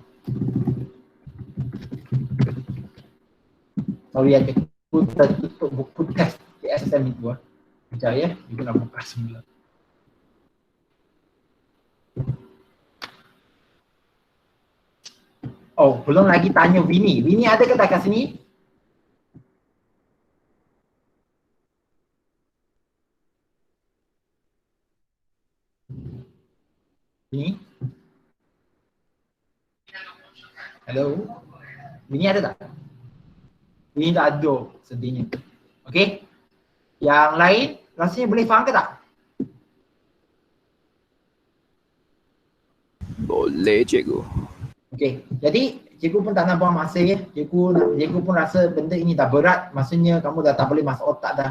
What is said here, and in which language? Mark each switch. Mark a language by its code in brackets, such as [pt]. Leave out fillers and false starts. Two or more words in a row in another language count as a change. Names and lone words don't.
[ms] Sorry, aku tutup buku test SSM itu. Sekejap ya, kita nak buka semula. Oh, belum lagi tanya Winnie. Winnie ada ke tak kat sini? Winnie? Hello? Winnie ada tak? Winnie tak ada, sedihnya. Okey? Yang lain, rasanya boleh faham ke tak? Boleh cikgu. Okey, jadi cikgu pun tak nak buang masa ya. Cikgu pun rasa benda ini dah berat, maksudnya kamu dah tak boleh masuk otak dah.